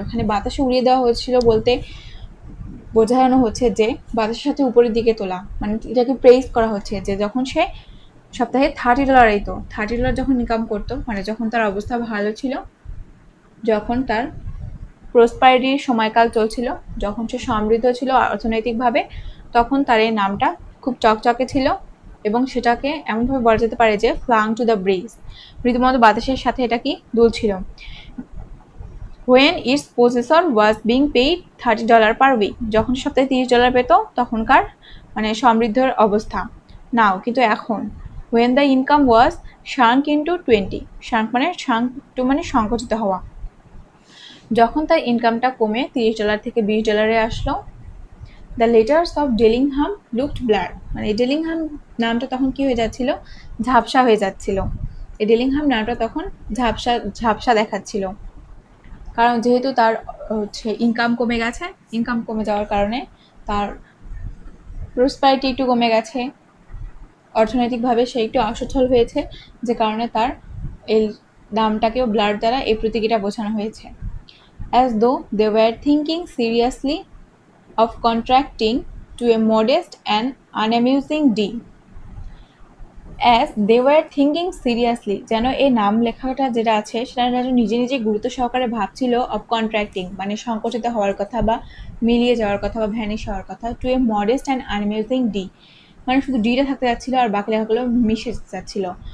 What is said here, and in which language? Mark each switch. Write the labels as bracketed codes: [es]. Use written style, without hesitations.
[bn] এখানে বাতাসে উড়িয়ে দেওয়া হয়েছিল বলতে বোঝানো হচ্ছে যে বাতাসের সাথে উপরের দিকে তোলা, মানে এটাকে প্রেইজ করা হচ্ছে যে যখন সে সপ্তাহে $30 এইতো, $30 যখন ইনকাম করতো, মানে যখন তার অবস্থা ভালো ছিল, যখন তার প্রসপারিটির সময়কাল চলছিল, যখন সে সমৃদ্ধ ছিল অর্থনৈতিকভাবে, তখন তার এই নামটা খুব চকচকে ছিল, এবং সেটাকে এমনভাবে বলা যেতে পারে যে [en] flung to the bridge, [bn] মৃদুমন্দ বাতাসের সাথে এটা কি দুলছিল। [en] When its possessor was being paid $30 per week, [bn] যখন সপ্তাহে $30 পেত, তখনকার মানে সমৃদ্ধর অবস্থা। নাও, কিন্তু এখন [en] when the income was shrunk into 20, [bn] shrunk মানে সংকুচিত হওয়া, যখন তার ইনকামটা কমে $30 থেকে $20 আসলো, [en] the letters of Dellingham looked blur, [bn] মানে এই ডেলিংহাম নামটা তখন কি হয়ে যাচ্ছিল? ঝাপসা হয়ে যাচ্ছিল। এই ডেলিংহাম নামটা তখন ঝাপসা দেখাচ্ছিল, কারণ যেহেতু তার হচ্ছে ইনকাম কমে গেছে, ইনকাম কমে যাওয়ার কারণে তার প্রসপারিটি একটু কমে গেছে, অর্থনৈতিকভাবে সে একটু অসচ্ছল হয়েছে, যে কারণে তার এই নামটাকেও ব্লার দ্বারা এই প্রতীকীটা বোঝানো হয়েছে। [en] As though they were thinking seriously of contracting to a modest and unamusing deal. As they were thinking seriously, [bn] যেন এই নাম লেখাটা যেটা আছে সেটা যেন নিজে নিজে গুরুত্ব সহকারে ভাবছিল [en] of contracting, [bn] মানে সংকুচিত হওয়ার কথা বা মিলিয়ে যাওয়ার কথা বা ভ্যানিশ হওয়ার কথা, [en] to a modest and unamusing D, [bn] মানে শুধু ডিটা থাকতে যাচ্ছিল আর বাকি লেখাগুলো মিশে যাচ্ছিল।